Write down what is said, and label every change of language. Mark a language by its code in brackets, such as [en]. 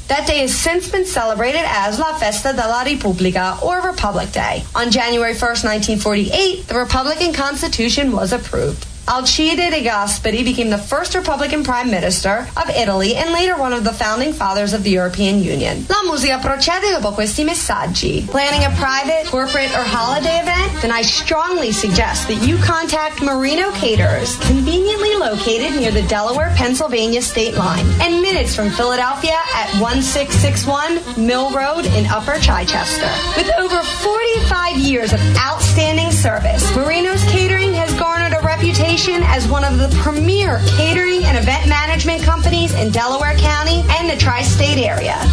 [en] That day has since been celebrated as [it] La Festa della Repubblica, [en] or Republic Day. On January 1, 1948, the Republican Constitution was approved. Alcide De Gasperi became the first Republican Prime Minister of Italy and later one of the founding fathers of the European Union. [it] La musica procede dopo questi messaggi. [en] Planning a private, corporate, or holiday event? Then I strongly suggest that you contact Marino Caterers, conveniently located near the Delaware-Pennsylvania state line and minutes from Philadelphia at 1661 Mill Road in Upper Chichester. With over 45 years of outstanding service, Marino's Catering has garnered a reputation as one of the premier catering and event management companies in Delaware County and the tri-state area.